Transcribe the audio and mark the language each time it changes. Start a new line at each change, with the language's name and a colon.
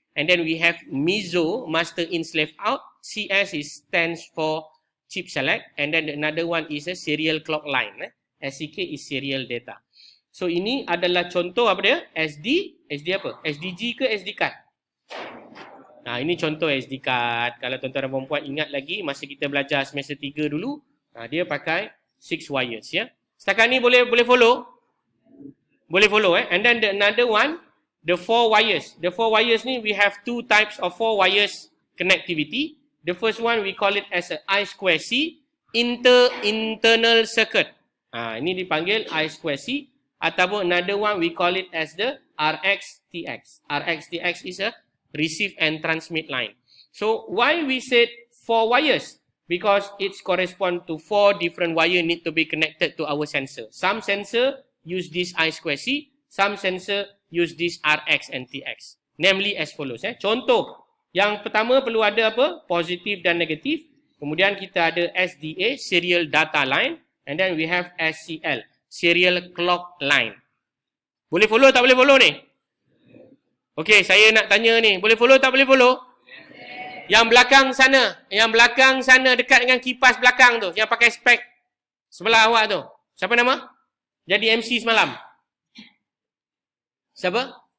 English: And then we have MISO, master in slave out. CS is stands for chip select, and then another one is a serial clock line. SCK is serial data.
Malay: So ini adalah contoh apa dia? SD apa? SDG ke SD card? Nah, ini contoh SD card. Kalau tuan-tuan dan puan-puan ingat lagi masa kita belajar semester 3 dulu, dia pakai 6 wires ya. Setakat ni boleh follow? Boleh follow
English: And then the another one, the 4 wires. The 4 wires ni we have 2 types of 4 wires connectivity. The first one we call it as a I2C internal circuit.
Malay: Ini dipanggil I2C, ataupun
English: another one we call it as the RXTX. RXTX is a receive and transmit line. So why we said 4 wires? Because it correspond to 4 different wire need to be connected to our sensor. Some sensor use this I2C, some sensor use this RX and TX. Namely as follows.
Malay: Contoh, yang pertama perlu ada apa? Positif dan negatif. Kemudian kita ada SDA, serial data line.
English: And then we have SCL, serial clock line.
Malay: Boleh follow tak boleh follow ni? Okey, saya nak tanya ni, boleh follow tak boleh follow? Yang belakang sana dekat dengan kipas belakang tu, yang pakai spek sebelah awak tu. Siapa nama? Jadi MC semalam. Siapa?